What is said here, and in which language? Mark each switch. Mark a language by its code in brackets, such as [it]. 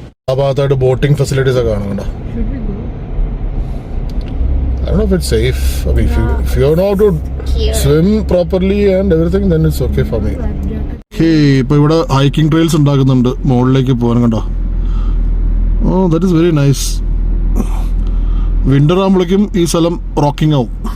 [ml] ആ ഭാഗത്തായിട്ട് boating facilities ഒക്കെ കാണുന്നുണ്ടോ? [en] Should we go? I don't know if it's safe. I mean, if you know how to swim properly and everything, then it's okay for me. [ml] ഇപ്പൊ ഇവിടെ hiking trails ഉണ്ടാക്കുന്നുണ്ട് മുകളിലേക്ക് പോകാൻ. കണ്ടോ? [en] Oh, that is very nice. [ml] Winter ആകുമ്പോഴേക്കും ഈ സ്ഥലം rocking ആവും.